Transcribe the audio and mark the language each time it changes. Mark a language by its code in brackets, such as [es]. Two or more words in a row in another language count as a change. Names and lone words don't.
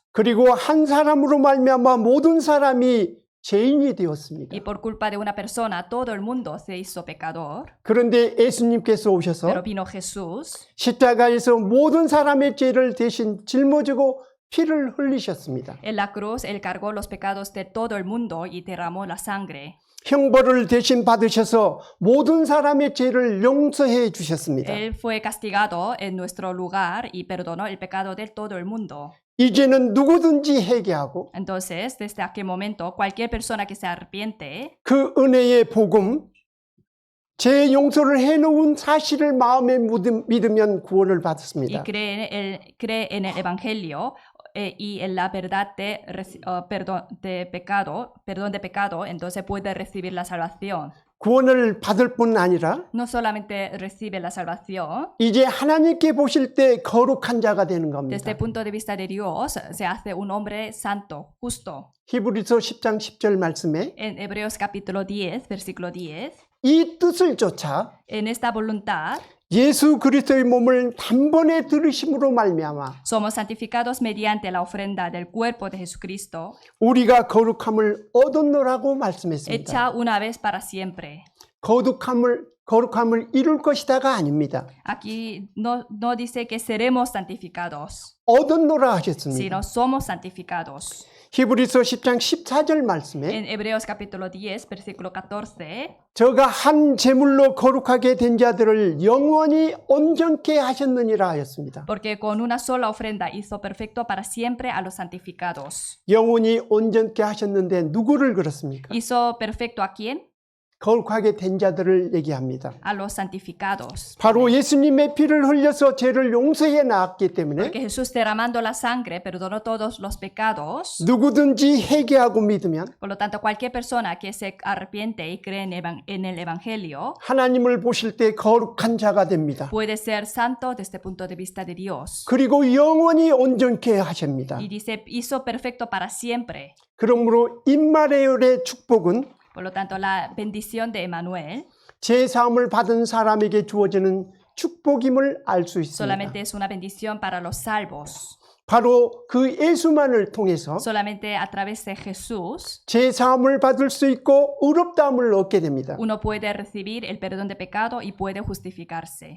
[ko] 그리고 한 사람으로 말미암아 모든 사람이 죄인이 되었습니다. [es] Y por culpa de una persona, todo el mundo se hizo pecador. [ko] 그런데 예수님께서 오셔서 [es] Pero vino Jesús [ko] 십자가에서 모든 사람의 죄를 대신 짊어지고 피를 흘리셨습니다. [es] en la cruz. Él cargó los pecados de todo el mundo y derramó la sangre. [ko] 형벌을 대신 받으셔서 모든 사람의 죄를 용서해 주셨습니다. [es] Él fue castigado en nuestro lugar y perdonó el pecado de todo el mundo. [ko] 이제는 누구든지 회개하고 [es] Entonces, desde aquel momento, cualquier persona que se arrepiente [ko] 그 은혜의 복음, 죄 용서를 해놓은 사실을 마음에 믿으면 구원을 [es] y [ko] 받습니다. [es] cree en el Evangelio y en la verdad de perdón de pecado, entonces puede recibir la salvación. [ko] 구원을 받을 뿐 아니라 [es] No solamente recibe la salvación, [ko] 이제 하나님께 보실 때 거룩한 자가 되는 겁니다. [es] desde el punto de vista de Dios, se hace un hombre santo, justo. [ko] 히브리서 10장 10절 말씀에 [es] En Hebreos capítulo 10, versículo 10, [ko] 이 뜻을 쫓아 [es] en esta voluntad [ko] 예수 그리스도의 몸을 단번에 들으심으로 말미암아 [es] somos santificados mediante la ofrenda del cuerpo de Jesucristo, [ko] 우리가 거룩함을 얻었노라고 말씀했습니다. [es] hecha una vez para siempre. [ko] 거룩함을 이룰 것이다가 아닙니다. [es] Aquí no dice que seremos santificados, [ko] 얻었노라 하셨습니다. [es] sino somos santificados. [ko] 히브리서 10장 14절 말씀에 [es] En Hebreos capítulo 10, versículo 14, [ko] 저가 한 제물로 거룩하게 된 자들을 영원히 온전케 하셨느니라 하였습니다. [es] porque con una sola ofrenda hizo perfecto para siempre a los santificados. [ko] 영원히 온전케 하셨는데 누구를 그렇습니까? [es] ¿Hizo perfecto a quién? [ko] 거룩하게 된 자들을 얘기합니다. [es] A los santificados. [ko] 바로 예수님의 피를 흘려서 죄를 용서해 나왔기 때문에 [es] Porque Jesús derramando la sangre perdonó todos los pecados. [ko] 누구든지 회개하고 믿으면 [es] Por lo tanto, cualquier persona que se arrepiente y cree en el Evangelio [ko] 하나님을 보실 때 거룩한 자가 됩니다. [es] puede ser santo desde el punto de vista de Dios. [ko] 그리고 영원히 온전케 하십니다. [es] Y dice, hizo perfecto para siempre. [ko] 그러므로 임마누엘의 축복은 [es] Por lo tanto, la bendición de Emmanuel [ko] 죄 사함을 받은 사람에게 주어지는 축복임을 알 수 있습니다. [es] solamente es una bendición para los salvos. [ko] 바로 그 예수만을 통해서 [es] Solamente a través de Jesús [ko] 죄 사함을 받을 수 있고 의롭다함을 얻게 됩니다. [es] uno puede recibir el perdón de pecado y puede justificarse.